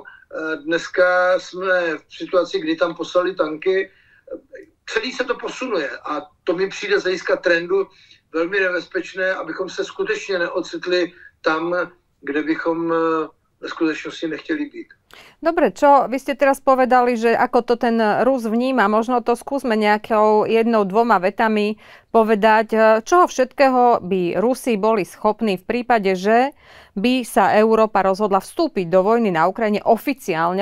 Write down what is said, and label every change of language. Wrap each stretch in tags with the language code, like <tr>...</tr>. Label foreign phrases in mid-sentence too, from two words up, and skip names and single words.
<cs>Dneska jsme v situaci, kdy tam poslali tanky. Celý se to posunuje a to mi přijde z hlediska trendu velmi nebezpečné, abychom se skutečně neocitli tam, kde bychom v skutečnosti nechtěli být.</cs> <sk>Dobre, čo vy ste teraz povedali, že ako to ten Rus vníma, možno to skúsme nejakou 1-2 vetami povedať, čoho všetkého by Rusi boli schopní v prípade, že by sa Európa rozhodla vstúpiť do vojny na Ukrajine oficiálne.</sk>